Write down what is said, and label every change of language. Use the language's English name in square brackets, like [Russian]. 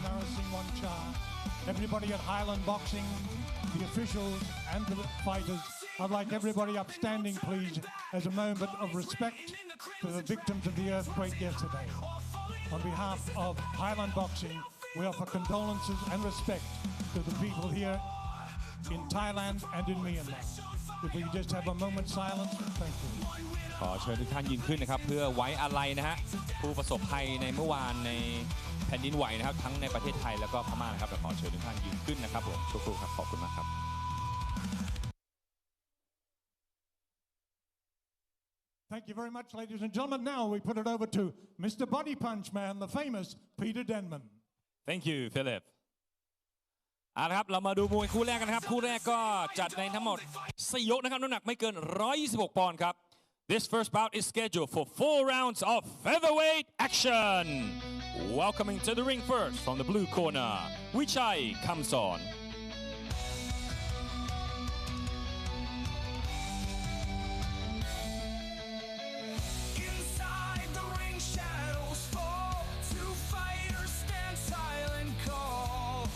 [English] Narasingh Wancha, everybody at Highland Boxing, the officials and the fighters, I'd like everybody upstanding, please, as a moment of respect to the victims of the earthquake yesterday. On behalf of Highland Boxing, we offer condolences and respect to the people here in Thailand and in Myanmar. If we just have a moment's silence, thank you. [Thai] ขอเชิญทุกท่านยืนขึ้นนะครับเพื่อไว้อาลัยนะฮะผู้ประสบภัยในเมื่อวานในแผ่นดินไหวนะครับทั้งในประเทศไทยแล้วก็พม่านะครับขอเชิญทุกท่านยืนขึ้นนะครับผมทุกๆครับขอบคุณมากครับ [English] Thank you very much, ladies and gentlemen. Now we put it over to Mr. Body Punch Man, the famous Peter Denman. [Thai] Thank you Philip เอาละครับเรามาดูมวยคู่แรกกันนะครับคู่แรกก็จัดในทั้งหมด4 ยกนะครับน้ำหนักไม่เกิน126 ปอนด์ครับ This first bout is scheduled for 4 rounds of featherweight action. [English] Welcoming to the ring first from the blue corner, Wichai comes on. Inside the ring, shadows fall. Two fighters stand silent, call.